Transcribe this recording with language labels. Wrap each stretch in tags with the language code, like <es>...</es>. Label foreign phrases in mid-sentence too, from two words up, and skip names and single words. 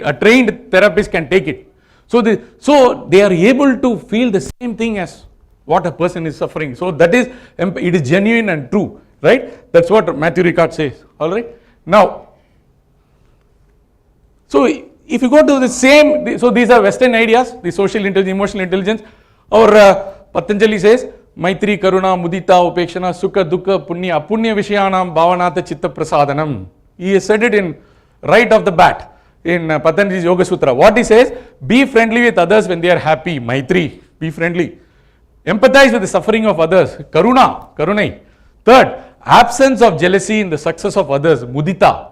<en>A trained therapist can take it. So they are able to feel the same thing as what a person is suffering. So that is, it is genuine and true, right? That's what Matthew Ricard says. All right. Now, so if you go to the same, so these are Western ideas, the social intelligence, emotional intelligence. Or Patanjali says,</en> <sa>Maitri, Karuna, Mudita, Upekshana, Sukha, Dukkha, Punya, Apunya Vishayanam, Bhavanata, Chitta Prasadanam.</sa> <en>He has said it in right off the bat in Patanjali's Yoga Sutra. What he says, be friendly with others when they are happy, Maitri, be friendly. Empathize with the suffering of others, Karuna, Karunai. Third, absence of jealousy in the success of others, Mudita.</en>